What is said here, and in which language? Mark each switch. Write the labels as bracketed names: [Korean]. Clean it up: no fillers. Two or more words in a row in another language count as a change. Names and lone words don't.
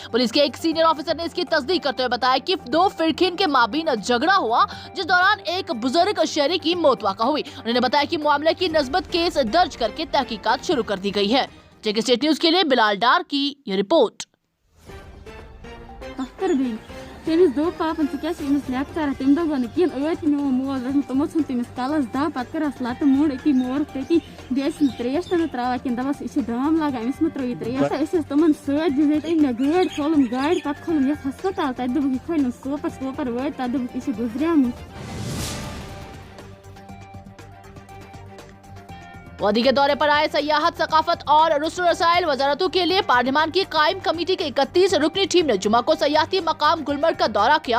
[Urdu] پولیس کے ایک سینئر آفیسر نے اس کی تصدیق کرتے ہوئے بتایا کہ 2 فریقین کے مابین جھگڑا ہوا، جس دوران ایک بزرگ شہری کی موت واقع ہوئی. انہوں نے بتایا کہ معاملے کی نسبت کیس درج کر کے تحقیقات شروع کر دی گئی ہے. جے کے سٹیٹ نیوز کے لیے بلال ڈار کی یہ رپورٹ. [Kashmiri] तेमिस दो पापन क्या लेक्चर तम दो कहें मो मोज रखन तमो तमिस कलस दा पे करस लत मोड़ अकी मोर तकी त्रेश तक त्रा कह दपस यह दाम लगा अमिस मे त्रो त्रेश तमन सत मे गाड़ खोलम गाड़ पे खोलम ये हस्पताल तक दोप खोल सोपर वो तक दोप यह गुजरियामुत। [Urdu] وادی کے دورے پر آئے سیاحت، ثقافت اور رسل رسائل وزارتوں کے لیے پارلیمان کی قائمہ کمیٹی کی 31 رکنی ٹیم نے جمعہ کو سیاحتی مقام گلمرگ کا دورہ کیا.